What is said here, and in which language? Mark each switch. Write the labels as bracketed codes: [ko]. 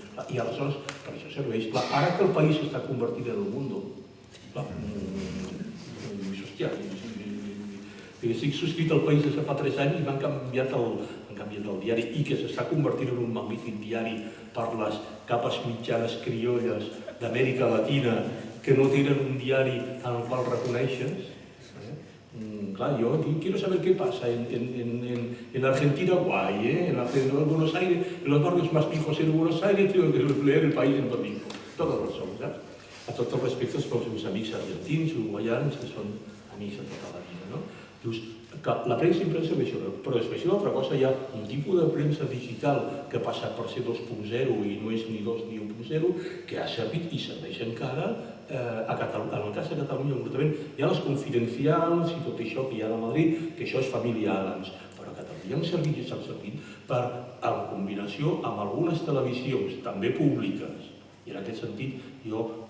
[ca] I aleshores, per això serveix. Ara que el País s'està convertint en el Mundo, hòstia, estic subscrit al País des de fa 3 anys i m'han canviat el diari i que s'està convertint en un magnífic diari per les capes mitjanes criolles d'Amèrica Latina que no tenen un diari en el qual reconeixes. [es] Claro, yo quiero saber qué pasa en Argentina, guay, en Buenos Aires, en los barrios más pijos en Buenos Aires, tengo que leer El País en domingo. Todos los son, ¿verdad? [ca] A tots els respectes pels meus amics argentins, uruguaians, que són amics de tota la vida, no? Dius, que la premsa impresa és això, però després una altra cosa, hi ha un tipus de premsa digital que ha passat per ser 2.0 i no és ni 2 ni 1.0, que ha servit i serveix encara a Catalunya. En el cas de Catalunya, concretament, hi ha les confidencials i tot això que hi ha a Madrid, que això és família Adams, però a Catalunya han servit i s'han servit per, en combinació amb algunes televisions, també públiques, i en aquest sentit jo